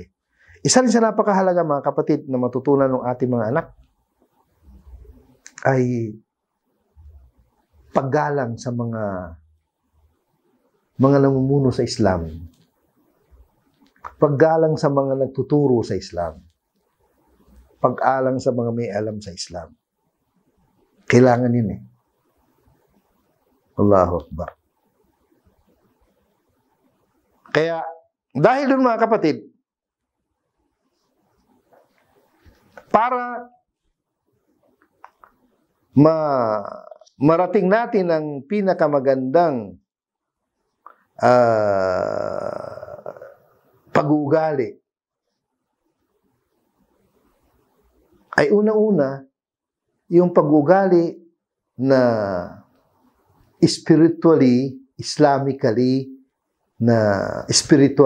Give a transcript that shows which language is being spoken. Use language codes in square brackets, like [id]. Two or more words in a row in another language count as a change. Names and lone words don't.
[tl] Isa rin sa napakahalaga mga kapatid na matutunan ng ating mga anak ay paggalang sa mga namumuno sa Islam. Paggalang sa mga nagtuturo sa Islam. Pag-alang sa mga may alam sa Islam. Kailangan yun eh. [ar] الله أكبر. [tl] Kaya, dahil doon mga kapatid, para marating natin ang pinakamagandang pag-uugali, ay una-una yung pag-uugali na [en] spiritually, Islamically, [tl] na spiritual.